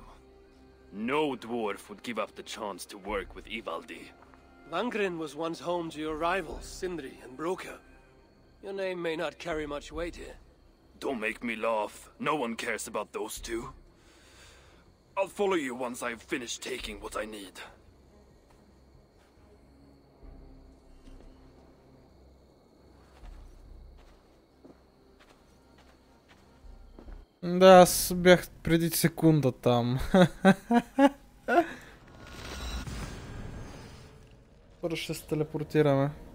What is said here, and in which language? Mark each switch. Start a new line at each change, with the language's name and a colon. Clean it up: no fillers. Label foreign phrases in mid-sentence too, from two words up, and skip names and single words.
English: No dwarf would give up the chance to work with Ivaldi. Vangrin was once home to your rivals, Sindri and Broka. Your name may not carry much weight here. Don't make me laugh. No one cares about those two. I'll follow you once I've finished taking what I need.
Bulgarian: Да, аз бях преди секунда там. Първо ще се телепортираме.